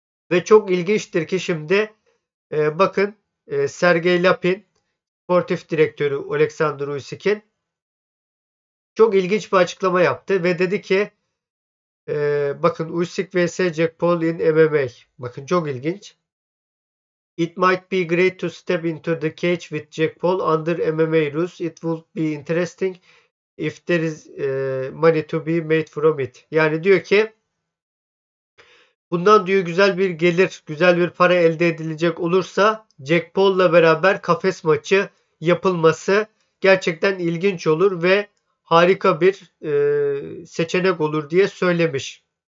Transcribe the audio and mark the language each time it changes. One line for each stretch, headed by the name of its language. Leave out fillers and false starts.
Turkish: Ve çok ilginçtir ki şimdi bakın Sergey Lapin sportif direktörü Oleksandr Usyk'in çok ilginç bir açıklama yaptı ve dedi ki bakın Usyk vs Jack Paul in MMA. Bakın çok ilginç.
English: It might be great to step into the cage with Jack Paul under MMA rules. It would be interesting if there is money to be made from it.
Turkish: Yani diyor ki bundan diyor güzel bir gelir, güzel bir para elde edilecek olursa Jack Paul'la beraber kafes maçı yapılması gerçekten ilginç olur ve harika bir seçenek olur diye söylemiş.